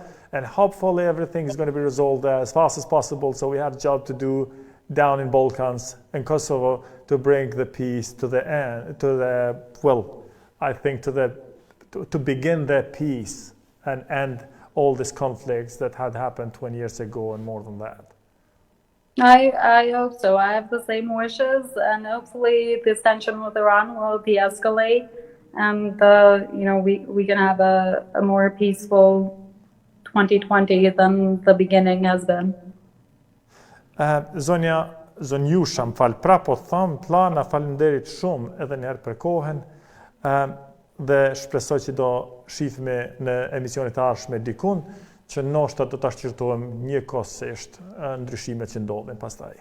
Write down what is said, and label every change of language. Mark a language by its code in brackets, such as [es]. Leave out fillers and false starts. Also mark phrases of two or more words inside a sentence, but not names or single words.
[en] And hopefully everything is going to be resolved as fast as possible, so we have a job to do down in Balkans and Kosovo to bring the peace to the end, to begin the peace and end all these conflicts that had happened 20 years ago and more than that. I hope so. I have the same wishes, and hopefully this tension with Iran will de-escalate, and we can have a more peaceful 2020 than the beginning has been. [sq] Zonjusha, më falë, pra po thamë, Pllana, faleminderit shumë edhe njëherë për kohen, dhe shpresoj që do shifme në emisionit arshme dikun, që ndoshta do ta shqyrtojmë njëkohësisht ndryshimet që ndodhin pastaj.